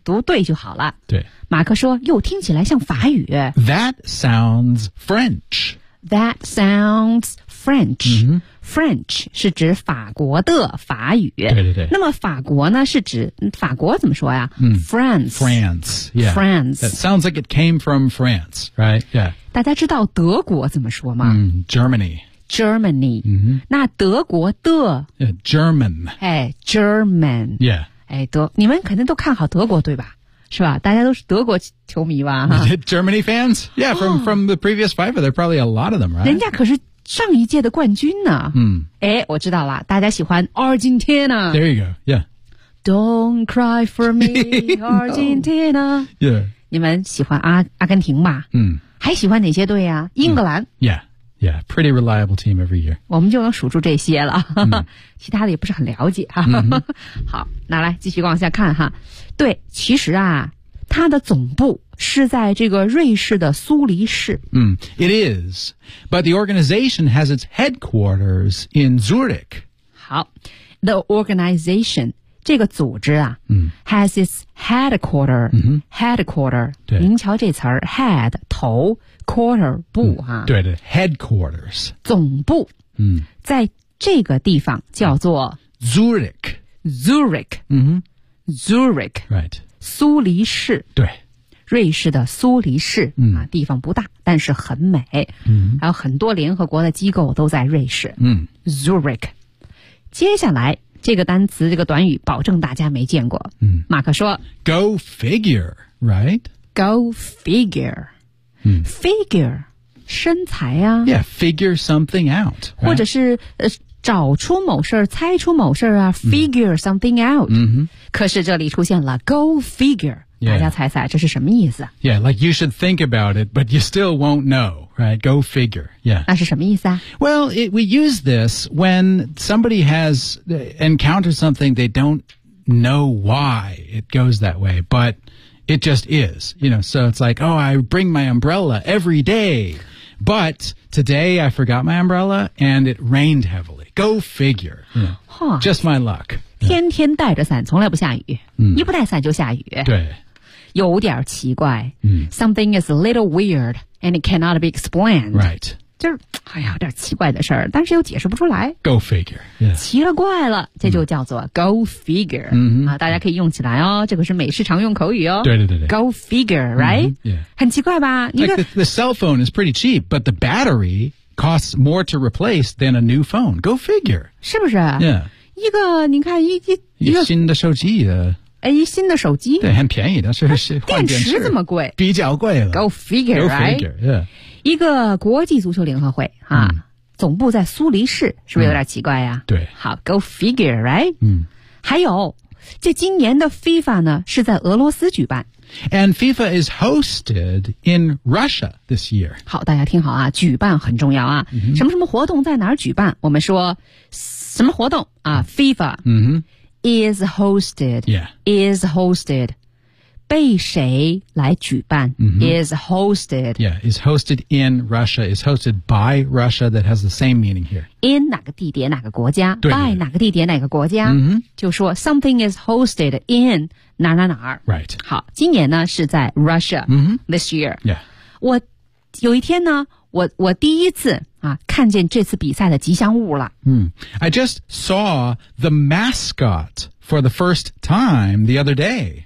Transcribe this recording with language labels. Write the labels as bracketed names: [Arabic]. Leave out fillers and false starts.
[Chinese] 读对就好了。对。马克说又听起来像法语。 [English] That sounds French. That sounds French.、 Mm-hmm. [Chinese] French 是指法国的法语。对对对。那么法国呢是指法国怎么说呀、嗯、 [English] France. France. Yeah. France. That sounds like it came from France, right? Yeah. [Chinese] 大家知道德国怎么说吗、 [English] mm, Germany. Germany,、 mm-hmm. [Chinese] 那德国的、 [English] yeah, German, 哎 ，German, yeah, [Chinese] 哎，德，你们肯定都看好德国对吧？是吧？大家都是德国球迷吧？ [English] Germany fans, yeah, from the previous FIFA, there are probably a lot of them, right? [Chinese] 人家可是上一届的冠军呢。嗯，哎，我知道了，大家喜欢 Argentina. [English] There you go, yeah. Don't cry for me, Argentina. No. Yeah, [Chinese] 你们喜欢阿根廷吧？嗯，还喜欢哪些队呀、啊？英格兰。 [English] Yeah. Yeah, pretty reliable team every year. [Chinese] 我们就能数住这些了、 mm-hmm. 其他的也不是很了解、啊 mm-hmm. 好那来继续往下看哈。对其实啊它的总部是在这个瑞士的苏黎世。 [English] Mm, it is, but the organization has its headquarters in Zurich. [Chinese] 好 [English] the organization, [Chinese] 这个组织啊、 mm-hmm. [English] has its headquarter,、 mm-hmm. headquarter, [Chinese] 对您瞧这词儿 head, 头Quarter, 部、啊嗯、对的 headquarters. 总部、嗯、在这个地方叫做 [English] Zurich. Zurich.、嗯、 Zurich. Right. [Chinese] 苏黎世。对。瑞士的苏黎世、嗯啊。地方不大但是很美、嗯。还有很多联合国的机构都在瑞士。嗯、 [English] Zurich. [Chinese] 接下来这个单词这个短语保证大家没见过。嗯、马克说 [English] Go figure, right? Go figure. Figure, [Chinese] 身材啊。 [English] Yeah, figure something out.、Right? [Chinese] 或者是、找出某事儿猜出某事儿啊 figure、mm. [English] something out.、 Mm-hmm. [Chinese] 可是这里出现了 [English] go figure,、 yeah. [Chinese] 大家猜猜这是什么意思 [English] Yeah, like you should think about it, but you still won't know, right? Go figure, yeah. 那是什么意思啊 Well, we use this when somebody has encountered something they don't know why it goes that way, but... It just is, you know, so it's like, oh, I bring my umbrella every day, but today I forgot my umbrella and it rained heavily. Go figure. You know,、huh. Just my luck. [Chinese] 天天带着伞从来不下雨、嗯、一不带伞就下雨。对。有点奇怪、嗯、 [English] Something is a little weird and it cannot be explained. Right. [Chinese] 就是哎呀有点奇怪的事儿但是又解释不出来。 [English] Go figure.、Yeah. [Chinese] 奇了怪了这就叫做 [English] go figure.、 Mm-hmm. [Chinese] 啊、大家可以用起来哦这个是美式常用口语哦。对对对对。 [English] Go figure, right?、 Mm-hmm. Yeah. [Chinese] 很奇怪吧你 [English] 看、like、the cell phone is pretty cheap, but the battery costs more to replace than a new phone. Go figure. [Chinese] 是不是 [English] Yeah. [Chinese] 一个你看一个新的手机的，哎，一新的手机，对，很便宜的，是换电池这么贵，比较贵了。 [English] Go figure, go figure, yeah. [Chinese] 一个国际足球联合会啊，总部在苏黎世，是不是有点奇怪呀？对， [English] 好 ，Go figure, right? 嗯， [Chinese] 还有。这今年的 FIFA 呢是在俄罗斯举办 [English] And FIFA is hosted in Russia this year [Chinese] 好大家听好啊举办很重要啊、 mm-hmm. 什么什么活动在哪儿举办我们说什么活动啊 FIFA、 mm-hmm. [English] is hosted、 yeah. is hosted [Chinese] 被谁来举办、 mm-hmm. [English] is hosted Yeah, is hosted in Russia is hosted by Russia that has the same meaning here [Chinese] In 哪个地点哪个国家 by 哪个地点哪个国家、 mm-hmm. 就说 [English] something is hosted in [Chinese] 哪哪哪儿 [English] Right [Chinese] 好今年呢是在 Russia、 mm-hmm. [English] This year Yeah [Chinese] 我有一天呢 我第一次、啊、看见这次比赛的吉祥物了、 mm. [English] I just saw the mascot for the first time the other day